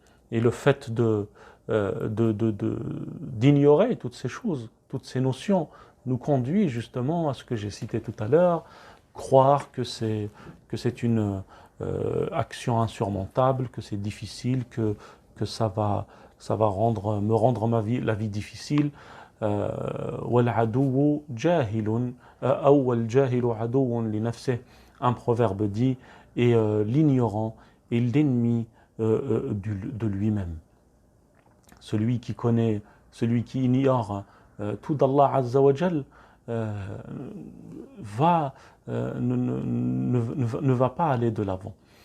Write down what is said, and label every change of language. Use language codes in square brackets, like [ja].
[fr] le fait d'ignorer toutes ces choses, toutes ces notions, nous conduit justement à ce que j'ai cité tout à l'heure, croire que c'est une action insurmontable, que c'est difficile, que ça va me rendre la vie difficile. [ar] والعدو جاهل أو والجاهل عدو لنفسه. [fr] Un proverbe dit, et l'ignorant est l'ennemi de lui-même. Celui qui connaît, celui qui ignore tout d'Allah Azza wa Jal ne va pas aller de l'avant.